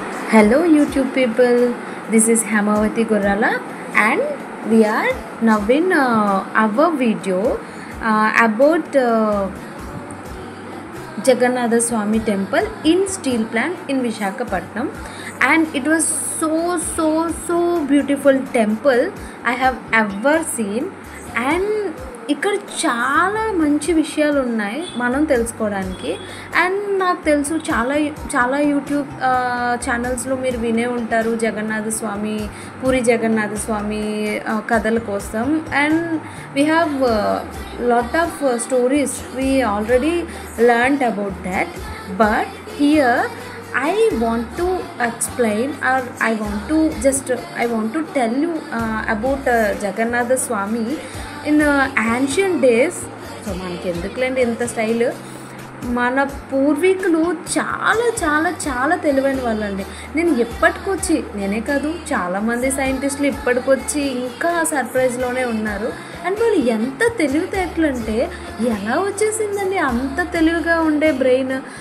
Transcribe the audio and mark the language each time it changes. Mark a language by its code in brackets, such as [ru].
[en] Hello YouTube people, this is Hemavati Gurrala and we are now in our video about Jagannatha Swami temple in steel plant in Visakhapatnam, and it was so beautiful temple I have ever seen. [te] And ఇక్కడ చాలా మంచి విషయాలు ఉన్నాయి మనం తెలుసుకోవడానికి. And నాకు తెలుసు చాలా యూట్యూబ్ ఛానల్స్లో మీరు వినే ఉంటారు జగన్నాథ స్వామి, పూరి జగన్నాథ స్వామి కథల కోసం. [en] And we have lot of stories we already learned about that. But here I want to explain, or I want to tell you about Jagannatha Swami in ancient days. [te] So మనకి ఎందుకులేండి ఎంత style. మన పూర్వీకులు చాలా చాలా చాలా తెలివైన వాళ్ళండి. నేనే కాదు, చాలామంది సైంటిస్టులు ఇప్పటికొచ్చి ఇంకా సర్ప్రైజ్లోనే ఉన్నారు. అండ్ వాళ్ళు ఎంత తెలివితేటలు అంటే ఎలా వచ్చేసిందండి అంత తెలివిగా ఉండే బ్రెయిన్.